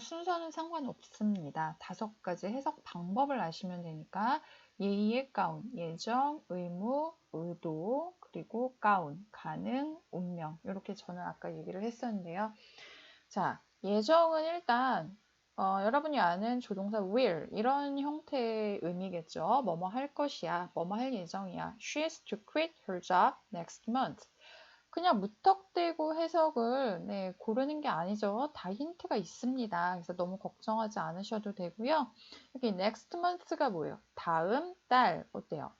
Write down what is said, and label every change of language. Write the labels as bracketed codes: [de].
[ko] 순서는 상관없습니다. 5가지 해석 방법을 아시면 되니까 예의의 가운, 예정, 의무, 의도, 그리고 가운, 가능, 운명 이렇게 저는 아까 얘기를 했었는데요. 자, 예정은 일단 여러분이 아는 조동사 will 이런 형태의 의미겠죠. 뭐뭐 할 것이야, 뭐뭐 할 예정이야. [en] She is to quit her job next month. [ko] 그냥 무턱대고 해석을 고르는 게 아니죠. 다 힌트가 있습니다. 그래서 너무 걱정하지 않으셔도 되고요. 여기 [en] next month [ko] 가 뭐예요? 다음 달. 어때요?